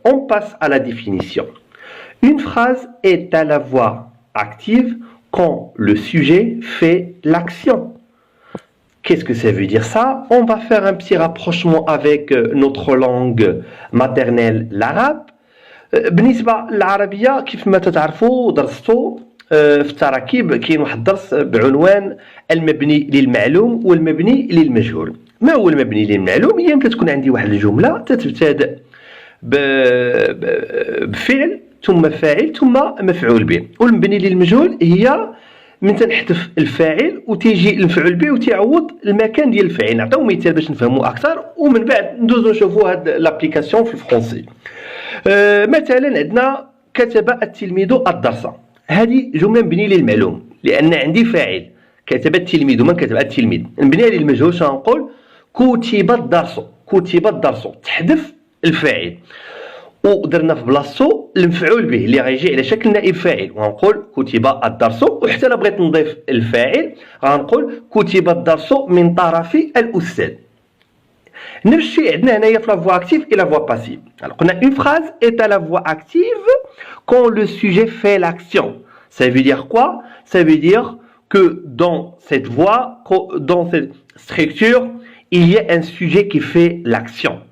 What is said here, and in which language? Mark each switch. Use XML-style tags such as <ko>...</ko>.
<fr>On passe à la définition. Une phrase est à la voix active quand le sujet fait l'action. Qu'est-ce que ça veut dire ça? On va faire un petit rapprochement avec notre langue maternelle, l'arabe.</fr> <ar>بالنسبة للعربية كيف ما تعرفوا درستوا في التراكيب كاين واحد الدرس بعنوان المبني للمعلوم والمبني للمجهول. ما هو المبني للمعلوم؟ هي متى تكون عندي واحد الجملة تتبتدأ بفعل ثم فاعل ثم مفعول به، والمبني للمجهول هي من تنحذف الفاعل وتيجي المفعول به وتيعوض المكان ديال الفاعل. نعطيو مثال باش نفهموا اكثر ومن بعد ندوزو نشوفوا هاد لابليكاسيون في الفرنسي. مثلا عندنا كتب التلميذ الدرس، هذه جمله مبنيه للمعلوم لان عندي فاعل كتب التلميذ. من كتب التلميذ؟ مبنيه للمجهول شنقول كتب الدرس. كتب الدرس تحذف الفاعل ودرنا في بلاصتو المفعول به اللي غيجي على شكل نائب فاعل، وغنقول كتب الدرس. وحتى الا بغيت نضيف الفاعل غنقول كتب الدرس من طرف الاستاذ. نفس الشيء عندنا هنايا في لا</ar> <fr>voix active et la voix passive. Alors</fr> <ar>قلنا</ar> <fr>une phrase est à la voix active quand le sujet fait l'action. Ça veut dire quoi? Ça veut dire que dans cette voix, dans cette structure, il y a un sujet qui fait l'action.</fr>